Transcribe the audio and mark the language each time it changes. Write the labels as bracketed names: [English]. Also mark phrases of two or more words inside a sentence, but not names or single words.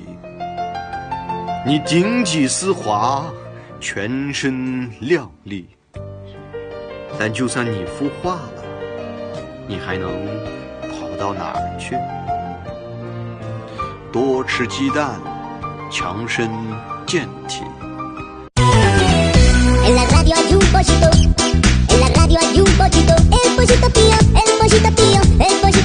[Chinese] 你顶髻丝滑，全身亮丽，但就算你孵化了，你还能跑到哪儿去？多吃鸡蛋，强身健体。 [Spanish] En la radio hay un pollito, en la radio hay un pollito, el pollito pío, el pollito pío, el